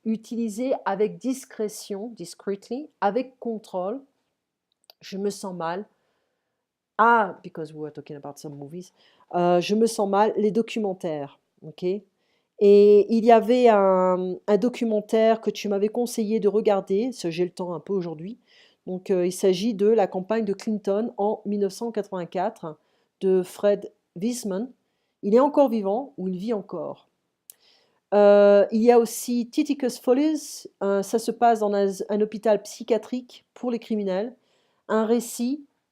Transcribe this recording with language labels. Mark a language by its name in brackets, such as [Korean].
[French] Utilisé avec discrétion, [English] discreetly, [French] avec contrôle. Je me sens mal. [English] Ah, because we were talking about some movies. [French] Je me sens mal. Les documentaires, ok. Et il y avait un documentaire que tu m'avais conseillé de regarder, j'ai le temps un peu aujourd'hui. Donc, il s'agit de la campagne de Clinton en 1984 de Fred Wiseman. Il est encore vivant ou il vit encore. Il y a aussi Titicus Follies, ça se passe dans un hôpital psychiatrique pour les criminels. Un récit.